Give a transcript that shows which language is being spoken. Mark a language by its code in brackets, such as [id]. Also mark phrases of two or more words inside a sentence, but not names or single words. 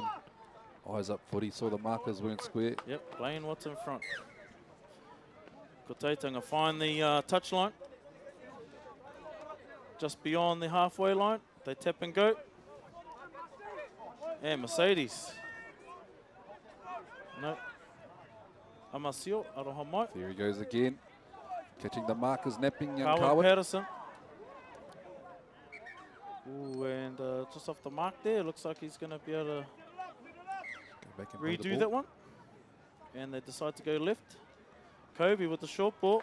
[en] Eyes up footy, saw the markers weren't square. Yep, playing what's in front. Koteitanga find the touchline. Just beyond the halfway line. They tap and go. And Mercedes. No. [mi] Amasio, aroha mai. [en] There he goes again. Catching the markers, napping young Carwin Carwin. Patterson. Ooh, and just off the mark there, looks like he's going to be able to Go back and play the redo ball. that one. And they decide to go left. Kobe with the short ball.